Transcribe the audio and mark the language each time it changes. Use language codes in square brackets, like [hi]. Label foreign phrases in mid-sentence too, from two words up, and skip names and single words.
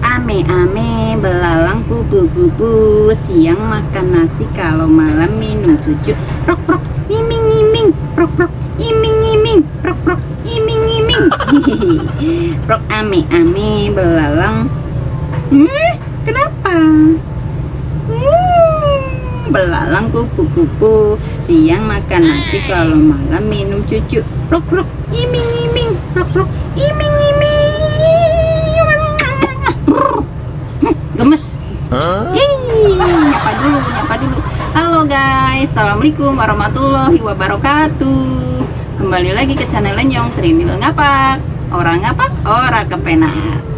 [id] ame-ame, belalang kupu-kupu, siang makan nasi, kalau malam minum cucu. Prok prok, iming-iming, prok prok, iming-iming, prok prok, iming-iming. Prok ame-ame, belalang. Kenapa? Belalang kupu-kupu, siang makan nasi, kalau malam minum cucu. Prok prok, iming-iming, prok prok, iming-iming. Gemes. Nyapa dulu. Halo guys, [ar] assalamualaikum warahmatullahi wabarakatuh. [id] Kembali lagi ke channel Lenyong Trinil Ngapak. Orang ngapak, orang kepenak.